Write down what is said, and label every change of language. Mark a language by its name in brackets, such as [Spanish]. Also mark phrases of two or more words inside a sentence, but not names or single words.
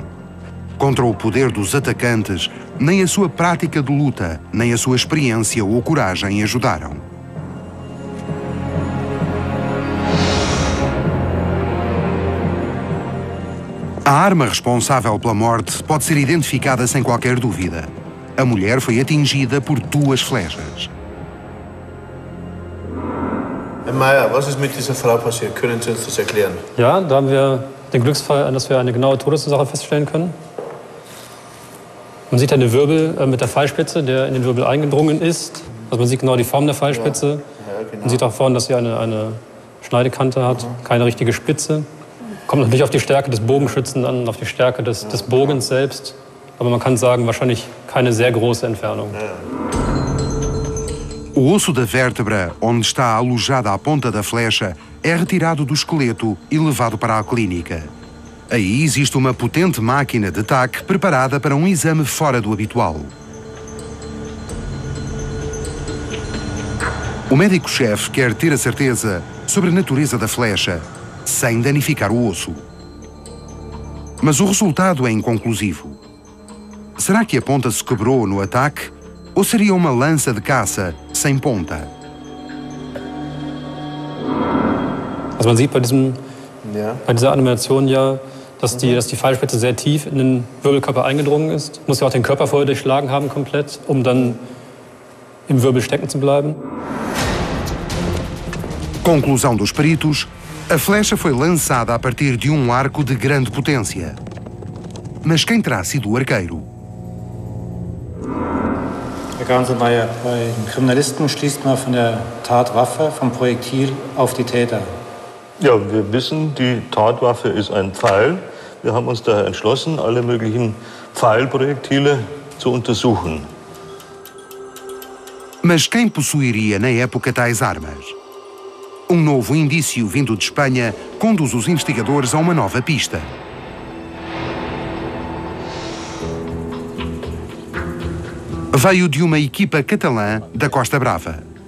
[Portuguese] Contra o poder dos atacantes, nem a sua prática de luta, nem a sua experiência ou coragem ajudaram. A arma responsável pela morte pode ser identificada sem qualquer dúvida. A mulher foi atingida por duas flechas. [German] Herr Meier, was ist mit dieser Frau passiert? Können Sie uns das erklären? Ja, da haben wir den Glücksfall, dass wir eine genaue Todesursache feststellen können. Man sieht eine Wirbel mit der Pfeilspitze, der in den Wirbel eingedrungen ist. Also man sieht genau die Form der Pfeilspitze. Ja, genau. Man sieht auch vorne, dass sie eine Schneidekante hat, keine richtige Spitze. Kommt natürlich auf die Stärke des Bogenschützen an, auf die Stärke des Bogens selbst. Aber man kann sagen, wahrscheinlich keine sehr große Entfernung. [Portuguese] O osso da vértebra, onde está alojada a ponta da flecha, é retirado do esqueleto e levado para a clínica. Aí existe uma potente máquina de TAC preparada para um exame fora do habitual. O médico-chefe quer ter a certeza sobre a natureza da flecha, sem danificar o osso. Mas o resultado é inconclusivo. Será que a ponta se quebrou no ataque? Ou seria uma lança de caça sem ponta? [German] Also man sieht bei dieser Animation ja, dass die Pfeilspitze sehr tief in den Wirbelkörper eingedrungen ist. Muss ja auch den Körper vorher durchschlagen haben komplett, um dann im Wirbel stecken zu bleiben. [Portuguese] Conclusão dos peritos, a flecha foi lançada a partir de arco de grande potência. Mas quem terá sido o arqueiro? [German] Herr Ganselmeier, bei den Kriminalisten schließt man von der Tatwaffe, vom Projektil auf die Täter. Ja, wir wissen, die Tatwaffe ist ein Pfeil. Wir haben uns daher entschlossen, alle möglichen Pfeilprojektile zu untersuchen. [Portuguese] Mas quem possuiria na época tais armas? Novo indício vindo de Espanha conduz os investigadores a uma nova pista. Veio de uma equipa catalã da Costa Brava.